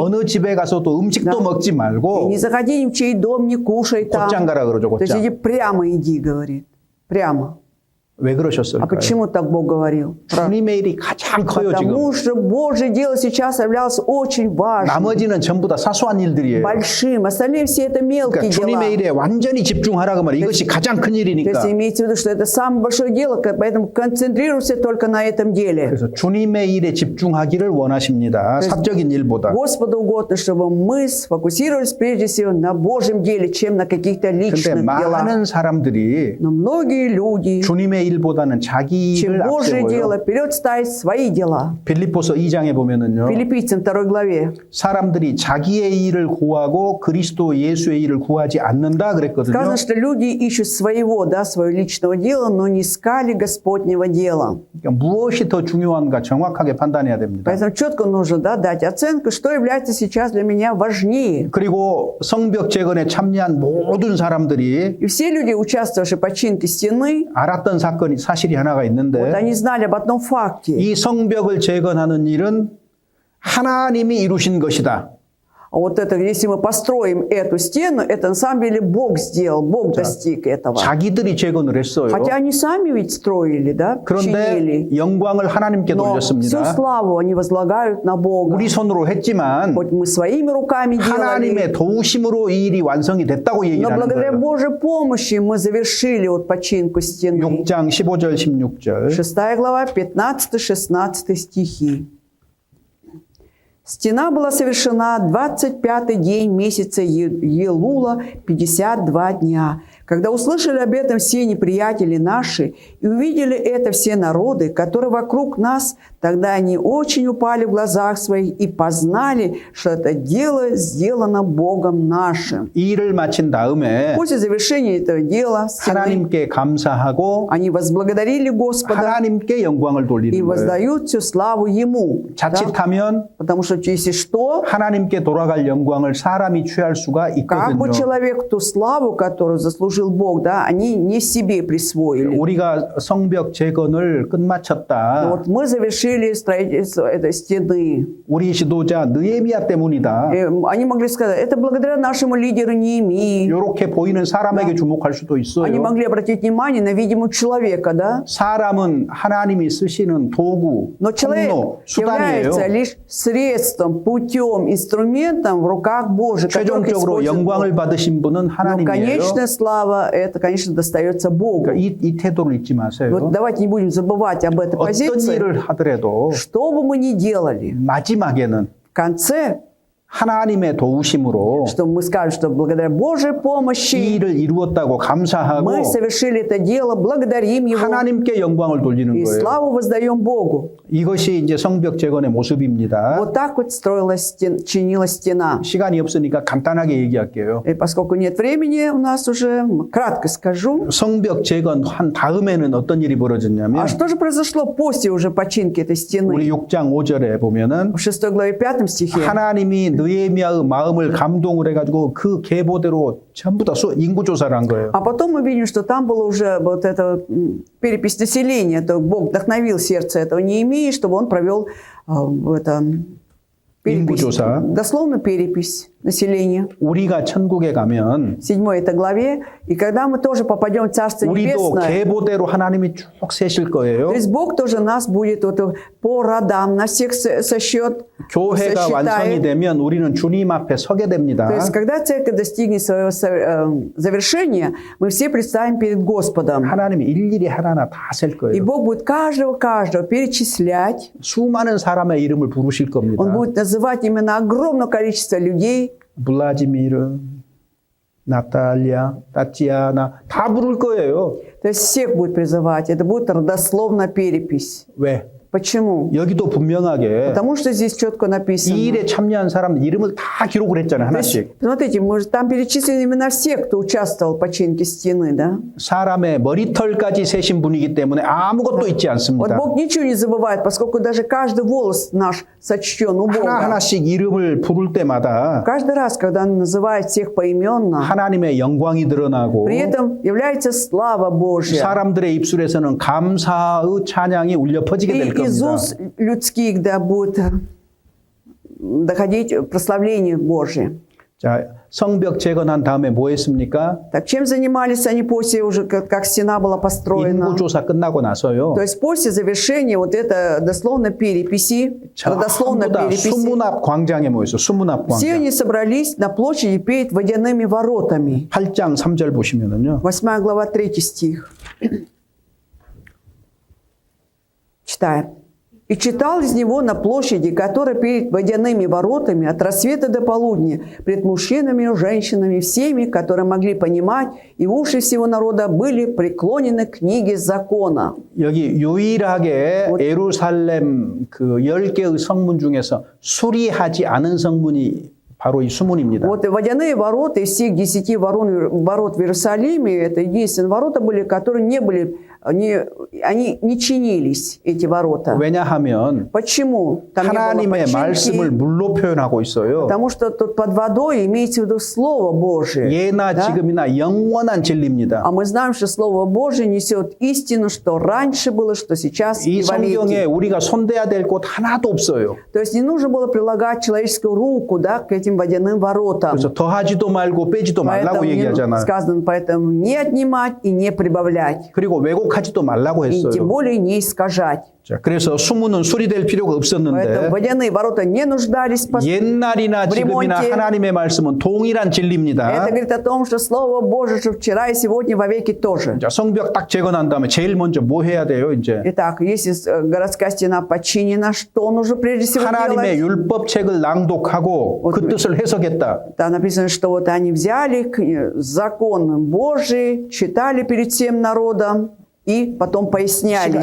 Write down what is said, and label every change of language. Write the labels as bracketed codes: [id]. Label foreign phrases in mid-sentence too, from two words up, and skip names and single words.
[ko] 어느 집에 가서도 음식도 먹지 [ru] и [ko] 말고 [ru] не заходи ни в чей дом, не кушай там. [ko] 곧장 가라 그러죠. [ru] То есть иди [ko] 곧장. [ru] прямо иди, говорит, прямо. [ko] 왜 [ru] А [ko] 그러셨을까요? [ru] почему так Бог говорил? [ko] 주님의 일이 가장 커요 지금. [ru] Потому что Божье дело сейчас являлось очень важным, [ko] 나머지는 전부 다 사소한 일들이에요. [ru] большим. Остальные все это [ko] 그러니까 [ru] мелкие дела. [ko] 주님의 일에 완전히 집중하라고 말이에요. 이것이 가장 큰 [ru] То [ko] 일이니까. [ru] есть имеется в виду, что это самое большое дело, поэтому концентрируйся только на этом деле. [ko] 그래서 주님의 일에 집중하기를 원하십니다. 사적인 일보다. [ru] Господу угодно, чтобы мы сфокусировались прежде всего на Божьем деле, чем на каких-то [ko] 근데 [ru] личных делах. [ko] 많은 사람들이 [ru] Но многие люди, [ko] 주님의 일보다는 자기 [ru] чем [ko] 일을 [ru] Божье дело, [ko] 앞세워요. [ru] вперед ставить свои дела. [ko] 빌립보서 2장에 보면은요. [ru] Филиппийцам 2 главе. [ko] 사람들이 자기의 일을 구하고 그리스도 예수의 일을 구하지 않는다 그랬거든요. [ru] Сказано, что люди ищут своего, да, своего личного дела, но не искали Господнего дела. [ko] 그러니까 무엇이 더 중요한가 정확하게 판단해야 됩니다. [ru] Поэтому четко нужно, да, дать оценку, что является сейчас для меня важнее. [ko] 그리고 성벽 재건에 참여한 모든 사람들이 [ru] И все люди, участвовавшие в починке стены, [ko] 알았던 사실이 하나가 [ru] вот [ko] 있는데 [ru] они знали об одном факте. [ko] 이 성벽을 재건하는 일은 하나님이 이루신 것이다. [ru] А вот это, если мы построим эту стену, это на самом деле Бог сделал, Бог достиг этого. [ko] 자기들이 재건을 했어요. [ru] Хотя они сами ведь строили, да, [ko] 그런데 [ru] чинили. [ko] 영광을 하나님께 [ru] Но всю [ko] 돌렸습니다. [ru] славу они возлагают на Бога. [ko] 우리 손으로 했지만 [ru] Хоть мы своими руками делали, [ko] 하나님의 도우심으로 이 일이 완성이 됐다고 얘기를 [ru] но [ko] 하는 [ru] благодаря [ko] 거예요. [ru] Божьей помощи мы завершили вот починку стены. [ko] 6장 15절 16절 [ru] 6 глава, 15-16 стихи. Стена была совершена 25-й день месяца Елула, 52 дня. Когда услышали об этом все неприятели наши и увидели это все народы, которые вокруг нас, тогда они очень упали в глазах своих и познали, что это дело сделано Богом нашим. [ko] 이 일을 마친 다음에 [ru] После завершения этого дела стены, [ko] 하나님께 감사하고 [ru] они возблагодарили Господа [ko] 하나님께 영광을 [ru] и [ko] 돌리는 거예요. [ru] воздают всю славу Ему. Да? [ko] 자칫하면 [ru] Потому что если что, [ko] 하나님께 돌아갈 영광을 사람이 취할 수가 [ru] как бы [ko] 있거든요. [ru] человек ту славу, которую заслужил Бог, да, они не себе присвоили. [ko] 우리가 성벽 재건을 [ru] Но [ko] 끝마쳤다. [ru] вот мы завершили строительство этой стены. [ko] 우리 지도자 느헤미야 때문이다. [ru] Они могли сказать, это благодаря нашему лидеру Неемии. [ko] 이렇게 보이는 사람에게 주목할 수도 [ru] Они [ko] 있어요. [ru] могли обратить внимание на видимого человека, да? [ko] 사람은 하나님이 쓰시는 도구, [ru] Но человек [ko] 통로, 수단이에요. [ru] является лишь средством, путем, инструментом в руках Божьих, которых [ko] 최종적으로 [ru] использует [ko] 영광을 [ru] Бог. [ko] 받으신 분은 [ru] Но [ko] 하나님이에요. [ru] конечная слава, это, конечно, достается Богу. [ko] 그러니까 이 태도를 잊지 마세요. [ru] Вот давайте не будем забывать об этой [ko] 어떤 [ru] позиции. [ko] 일을 하더라도 [ru] Что бы мы ни делали, [ko] 마지막에는 [ru] в конце [ko] 하나님의 도우심으로 [ru] что мы скажем, что благодаря Божьей [ko] 이 [ru] помощи [ko] 일을 이루었다고 감사하고 [ru] мы совершили это дело, благодарим Его [ko] 하나님께 영광을 돌리는 [ru] и [ko] 거예요. [ru] славу воздаем Богу. [ko] 이것이 이제 성벽 재건의 모습입니다. [ru] Вот так вот строилась, чинилась стена. [ko] 시간이 없으니까 간단하게 얘기할게요. [ru] И поскольку нет времени, у нас уже кратко скажу. [ko] 성벽 재건한 다음에는 어떤 일이 벌어졌냐면 [ru] А что же произошло после уже починки этой [ko] 우리 [ru] стены? [ko] 6장 5절에 보면은 [ru] В 6 главе 5 стихе. [ko] 하나님이 느헤미야의 마음을 감동을 해가지고 그 계보대로 전부 다 인구 조사를 한 거예요. [ru] А потом мы видим, что там была уже вот эта перепись населения. То Бог вдохновил сердце этого Неемии, чтобы он провел перепись, [ko] 인구조사. [ru] дословно перепись населения. [ko] 우리가 천국에 가면 [ru] В 7 это главе. И когда мы тоже попадем в Царство [ko] 우리도 [ru] Небесное, [ko] 계보대로 하나님이 쭉 세실 거예요. [ru] то есть Бог тоже нас будет вот по родам, на всех сосчет, [ko] 교회가 완성이 [ru] сосчитает. [ko] 되면 우리는 주님 앞에 서게 됩니다. [ru] То есть, когда церковь достигнет своего завершения, мы все предстанем перед Господом. [ko] 하나님이 일일이 하나하나 다 셀 [ru] И [ko] 거예요. [ru] Бог будет каждого перечислять. [ko] 수많은 사람의 이름을 부르실 겁니다. [ru] Он будет называть именно огромное количество людей. [ko] 블라지미르, 나탈리아, 타치아나 다 부를 거예요. [ru] То есть, всех будет призывать. Это будет родословная перепись. [ko] 왜? [ru] Почему? [ko] 여기도 분명하게 [ru] Потому что здесь четко [ko] 이 [ru] написано. [ko] 일에 참여한 사람들 이름을 다 기록을 했잖아요. [ru] То есть, [ko] 하나씩. [ru] смотрите, мы же там перечислены именно всех, кто участвовал в починке стены, да? [ko] 사람의 머리털까지 세신 분이기 때문에 아무것도 잊지 [ru] Вот [ko] 않습니다. [ru] Бог ничего не забывает, поскольку даже каждый волос наш сочтен у Бога. [ko] 하나하나씩 이름을 부를 때마다 [ru] Каждый раз, когда Он называет всех поименно, [ko] 하나님의 영광이 드러나고 [ru] при этом является слава Божья. [ko] 사람들의 입술에서는 감사의 찬양이 울려 퍼지게 [ru] И [ko] 될 [ru] из [ko] 겁니다. [ru] уст людских да, будет доходить прославление Божье. [ko] 자, 성벽 재건한 다음에 뭐 했습니까? [ru] Так чем занимались они после уже, как стена была построена? [ko] 인구조사 끝나고 나서요. [ru] То есть после завершения вот это дословно переписи, родословно [ko] 전부 다 [ru] переписи, [ko] 수문 앞 광장에 모였어요. 수문 앞 [ru] все [ko] 광장. [ru] они собрались на площади перед водяными воротами. [ko] 8장 3절 보시면은요. [ru] 8 глава, 3 стих. Читаем. «И читал из него на площади, которая перед водяными воротами от рассвета до полудня, пред мужчинами и женщинами, всеми, которые могли понимать, и уши всего народа были преклонены к книге закона». [ko] 여기 유일하게 예루살렘 그 10개의 성문 중에서 수리하지 않은 성문이 바로 이 수문입니다. [ru] Вот и водяные ворота из всех 10 ворот в Иерусалиме, это единственные ворота были, которые не были, они не чинились, эти ворота. [ko] 왜냐하면 [ru] Почему? Там не было [ko] 하나님의 말씀을 [ru] починки, [ko] 물로 표현하고 있어요. [ru] потому что тут под водой имеется в виду Слово Божие. [ko] 예나 [ru] да? [ko] 지금이나 영원한 진리입니다. [ru] А мы знаем, что Слово Божие несет истину, что раньше было, что сейчас [ko] 이 [ru] и во [ko] 성경에 [ru] веки. [ko] 우리가 손대야 될 곳 하나도 없어요. [ru] То есть не нужно было прилагать человеческую руку, да, к этим водяным воротам. [ko] 그래서 더하지도 말고 빼지도 말라고 [ru] Поэтому [ko] 얘기하잖아요. [ru] сказано, поэтому не отнимать и не прибавлять. [ko] 그리고 왜곡하지도 말라고 [ru] И тем [ko] 했어요. [ru] более не искажать. [ko] 자, 그래서 수문은 수리될 필요가 [ru] Поэтому [ko] 없었는데 [ru] водяные ворота не нуждались в [ko] 옛날이나 [ru] в [ko] 지금이나 [ru] ремонте. [ko] 하나님의 말씀은 동일한 진리입니다. [ru] Это говорит о том, что Слово Божие что вчера и сегодня во веки тоже. [ko] 자, 성벽 딱 재건한 다음에 제일 먼저 뭐 해야 돼요, 이제? [ru] Итак, если городская стена починена, что нужно прежде всего [ko] 하나님의 [ru] делать? [ko] 율법책을 낭독하고 그 뜻을 해석했다. [ru] Там написано, что вот они взяли закон Божий, читали перед всем народом и потом пояснялись.